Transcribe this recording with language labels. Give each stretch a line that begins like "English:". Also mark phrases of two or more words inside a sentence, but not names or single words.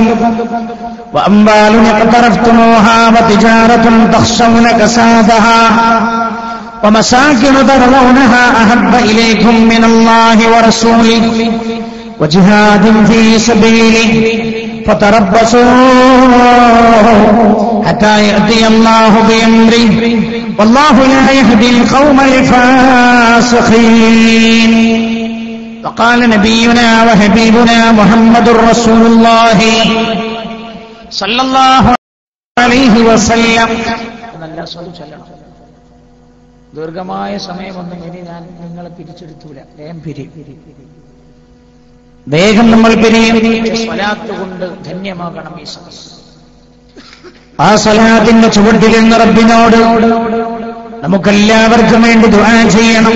Arabic: وأموال اقترفتموها وتجارة تخشون كسادها ومساكن ترضونها أحب إليكم من الله ورسوله وجهاد في سبيله فتربصوا حتى يأتي الله بأمره والله لا يهدي القوم الفاسقين. وقال نبينا وحبيبنا محمد رسول الله صلى الله عليه وسلم.
Malayalam: ദീർഘമായ സമയമൊന്നും ഇനി ഞാൻ നിങ്ങളെ പിരിച്ചെടുത്തൂല. വേഗം നമ്മൾ പിരിയും. സ്വലാത്ത് കൊണ്ട് ധന്യമാകണം ഈ സദസ്സ്. ആ സ്വലാത്തിന്റെ ചുവട്ടിൽ നിന്ന് റബ്ബിനോട് നമുക്കെല്ലാവർക്കും വേണ്ടി ദുആ ചെയ്യണം.